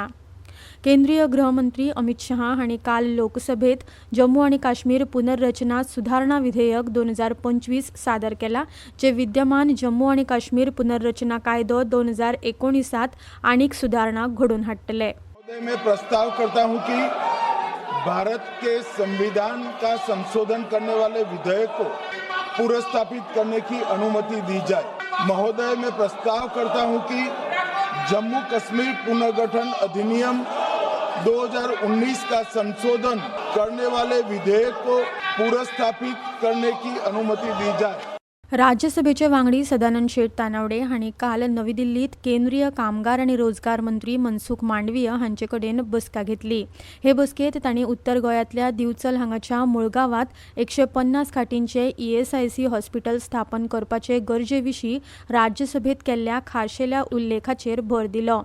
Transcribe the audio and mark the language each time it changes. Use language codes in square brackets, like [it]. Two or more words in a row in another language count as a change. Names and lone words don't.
[kok] केंद्रीय गृहमंत्री अमित शहा हांणी काल लोकसभेत जम्मू आनी काश्मीर पुनर्रचना सुधारणा विधेयक 2025 सादर केला, जे विद्यमान जम्मू आनी काश्मीर पुनर्रचना कायदो 2019 आनीक सुधारणा घडोवन हाडटले. [hi] मैं प्रस्ताव करता हूं कि भारत के संविधान का संशोधन करने वाले विधेयक को पुनर्स्थापित करने की अनुमति दी जाए. महोदय, मैं प्रस्ताव करता हूं कि जम्मू कश्मीर पुनर्गठन अधिनियम 2019 का संशोधन करने वाले विधेयक को पुनर्स्थापित करने की अनुमति दी जाए. [kok] राज्यसभेचे वांगडी सदानंद शेठ तानावडे हांणी काल नवी दिल्लीत केंद्रीय कामगार आनी रोजगार मंत्री मनसुख मांडवीय हांचे कडेन बसका घेतली. हे बसकेत तांणी उत्तर गोंयांतल्या दिवचल हांगाच्या मुळगांवांत 150 खाटींचे ESIC हॉस्पिटल स्थापन करपाचे गरजे विशीं राज्यसभेत केल्ल्या खाशेल्या उल्लेखाचेर भर दिलो.